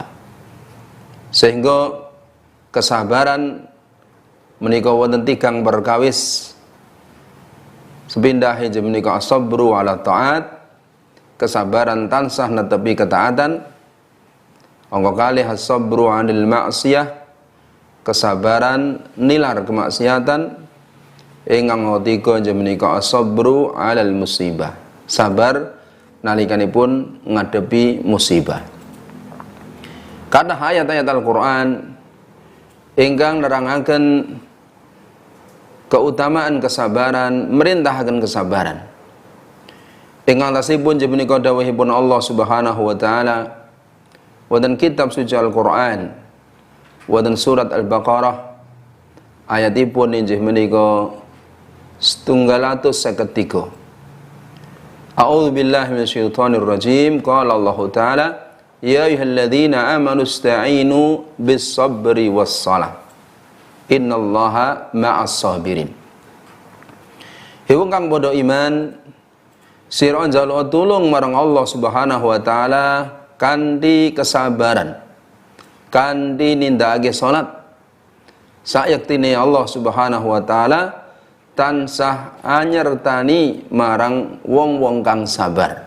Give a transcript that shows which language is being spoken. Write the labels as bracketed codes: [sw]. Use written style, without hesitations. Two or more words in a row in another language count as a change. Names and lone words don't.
[jv] Sehingga kesabaran menika wonten 3 perkawis. Sepindah inggih menika [ar] الصبر على الطاعة, [jv] kesabaran tansah netepi ketaatan. Angka kalih [ar] الصبر عن المعصية, [jv] kesabaran nilar kemaksiatan. Ingkang ketiga inggih menika [ar] الصبر على المصيبة, [jv] sabar nalikanipun ngadepi musibah. Kathah ayat-ayat Al-Qur'an ingkang nerangaken keutamaan kesabaran, merintahaken kesabaran. Ingkang tasipun inggih menika dawuhipun Allah [ar] سبحانه وتعالى [jv] wonten kitab suci Al-Qur'an, wonten surat Al-Baqarah, ayatipun inggih menika 753. [ar] أعوذ بالله من الشيطان الرجيم. قال الله تعالى، يا أيها الذين آمنوا استعينوا بالصبر والصلاة. إن الله مع الصابرين. [jv] Hewung kang padha iman, sira njaluk tulung marang Allah [ar] سبحانه وتعالى [jv] kanthi kesabaran, kanthi nindakake salat. Sayektine Allah [ar] سبحانه وتعالى [jv] tansah anyertani marang wong-wong kang sabar.